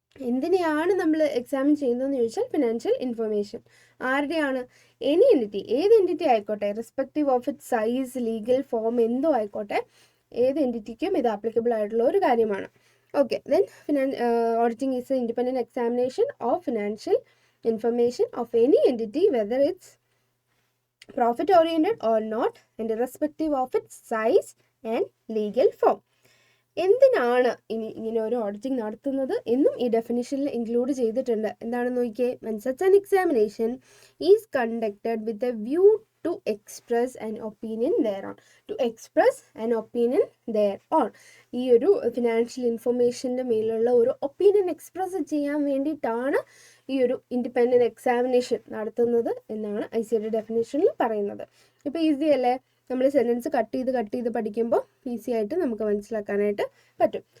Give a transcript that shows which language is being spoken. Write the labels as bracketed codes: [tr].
[ml] എന്തിനെയാണ് നമ്മൾ എക്സാമിൻ ചെയ്യുന്നതെന്ന് ചോദിച്ചാൽ ഫിനാൻഷ്യൽ ഇൻഫർമേഷൻ. ആരുടെയാണ്? എനി എൻറ്റിറ്റി, ഏത് എൻറ്റിറ്റി ആയിക്കോട്ടെ, respective of it size, legal form എന്തോ ആയിക്കോട്ടെ, ഏത് എൻറ്റിറ്റിക്കും ഇത് ആപ്ലിക്കബിൾ ആയിട്ടുള്ള ഒരു കാര്യമാണ്. [en] Okay, then auditing is an independent examination of financial information of any entity, whether it's profit oriented or not, and irrespective of its size and legal form. [ml] എന്തിനാണ് ഇങ്ങനെ ഒരു ഓഡിറ്റിംഗ് നടത്തുന്നത് എന്നും ഈ ഡെഫിനിഷനിൽ ഇൻക്ലൂഡ് ചെയ്തിട്ടുണ്ട്. എന്താണെന്ന് നോക്കിയേ. [en] When such an examination is conducted with a view to express an opinion thereon. To express an opinion thereon. [ml] ഈ ഒരു ഫിനാൻഷ്യൽ ഇൻഫർമേഷൻ്റെ മേലുള്ള ഒരു ഒപ്പീനിയൻ എക്സ്പ്രസ് ചെയ്യാൻ വേണ്ടിയിട്ടാണ് ഈ ഒരു ഇൻഡിപെൻഡൻറ്റ് എക്സാമിനേഷൻ നടത്തുന്നത് എന്നാണ് ICAR ഡെഫിനേഷനിൽ പറയുന്നത്. ഇപ്പോൾ ഈസി അല്ലേ? നമ്മൾ സെൻറ്റൻസ് കട്ട് ചെയ്ത് പഠിക്കുമ്പോൾ ഈസി ആയിട്ട് നമുക്ക് മനസ്സിലാക്കാനായിട്ട് പറ്റും.